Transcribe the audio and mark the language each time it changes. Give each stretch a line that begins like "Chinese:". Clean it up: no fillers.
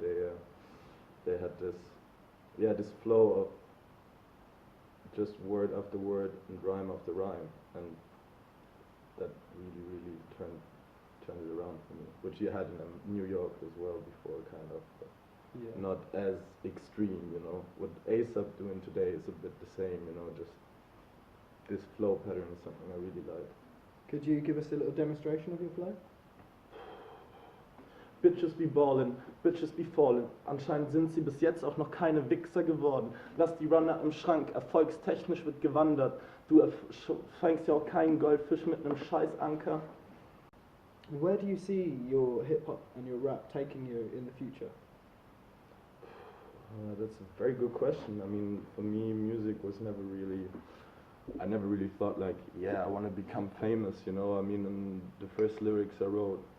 English: They had this flow of just word after word and rhyme after rhyme, and that really turned it around for me, which you had in New York as well before, kind of. But Yeah. not as extreme, you know. What ASAP doing today is a bit the same, you know, just this flow pattern is something I really like. Could you give us a little demonstration of your flow? Bitches be ballin', Bitches be fallin'.
German: Anscheinend sind sie bis jetzt auch noch keine Wichser geworden. Lass die Runner im Schrank, erfolgstechnisch wird gewandert. Du fängst ja auch keinen Goldfisch mit einem Scheißanker.
English: Where do you see your hip hop and your rap taking you in the future? That's a very good question. I mean, for me, music was never really. I never really thought like, yeah, I want to become famous, you know. I mean, the first lyrics I wrote.